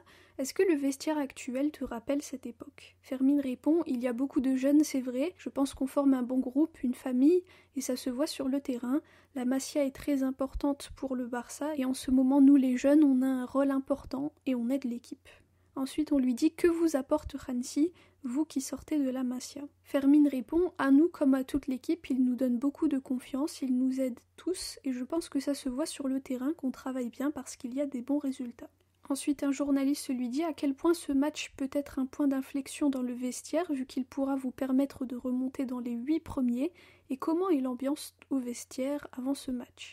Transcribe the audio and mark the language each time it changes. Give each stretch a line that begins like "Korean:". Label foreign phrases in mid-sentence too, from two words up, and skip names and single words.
French: Est-ce que le vestiaire actuel te rappelle cette époque ?» Fermín répond « Il y a beaucoup de jeunes, c'est vrai. Je pense qu'on forme un bon groupe, une famille, et ça se voit sur le terrain. La Masia est très importante pour le Barça, et en ce moment, nous les jeunes, on a un rôle important et on aide l'équipe. » Ensuite, on lui dit « Que vous apporte Hansi, vous qui sortez de la Masia ?» Fermín répond « À nous comme à toute l'équipe, il nous donne beaucoup de confiance, il nous aide tous et je pense que ça se voit sur le terrain qu'on travaille bien parce qu'il y a des bons résultats. » Ensuite, un journaliste lui dit « À quel point ce match peut être un point d'inflexion dans le vestiaire vu qu'il pourra vous permettre de remonter dans les 8 premiers et comment est l'ambiance au vestiaire avant ce match ?»